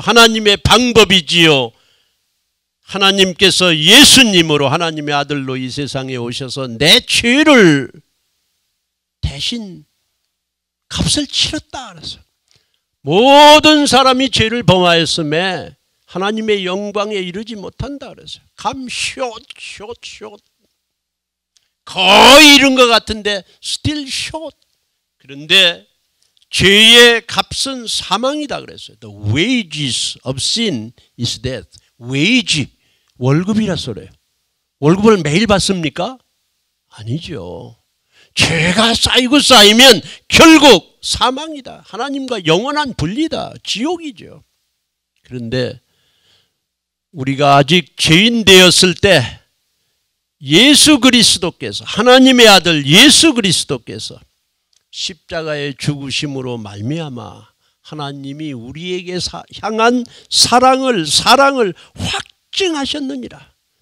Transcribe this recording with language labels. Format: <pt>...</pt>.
<ko>하나님의 방법이지요. 하나님께서 예수님으로 하나님의 아들로 이 세상에 오셔서 내 죄를 대신 값을 치렀다 그랬어요. 모든 사람이 죄를 범하였음에 하나님의 영광에 이르지 못한다 그랬어요. 숏. 거의 이른 것 같은데</ko> <en>still short.</en> <ko>그런데 죄의 값은 사망이다 그랬어요.</ko> <en>The wages of sin is death.</en> <ko>wage, 월급이라 소리예요. 월급을 매일 받습니까? 아니죠. 죄가 쌓이고 쌓이면 결국 사망이다. 하나님과 영원한 분리다. 지옥이죠. 그런데 우리가 아직 죄인 되었을 때 예수 그리스도께서, 하나님의 아들 예수 그리스도께서 십자가의 죽으심으로 말미암아 하나님이 우리에게 향한 사랑을 확증하셨느니라.</ko>